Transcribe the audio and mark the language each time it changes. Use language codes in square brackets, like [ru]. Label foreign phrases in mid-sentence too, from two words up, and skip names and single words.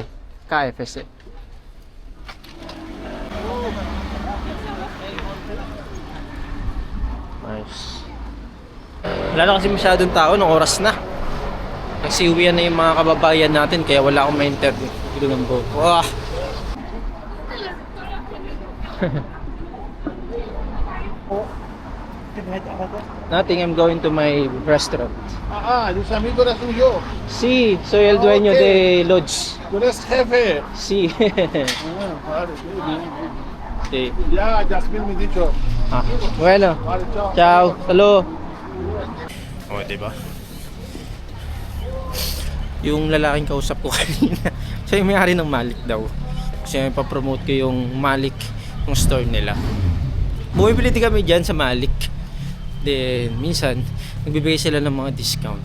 [en] KFC. Nice. [tl] Wala na kasi masyadong tao, ng oras na. Nagsiuwian na yung mga kababayan natin, kaya wala akong ma-interview. Ito ng buhok. Wah! [en] Nothing, I'm going to my restaurant. [es] Los amigos de suyo. Sí, soy el dueño de Lodge. Tú eres jefe. Sí. Vale, bien. Sí. Ya, Jasmine me dicho. Ah, bueno. Vale, chao. Ciao. [tl] Hello. Oh, diba? Yung lalaking kausap ko kanina, siya yung may-ari ng Malik daw. Kasi may pa-promote ko yung Malik, yung store nila. Bumibili din kami dyan sa Malik. Then, minsan, nagbibigay sila ng mga discount.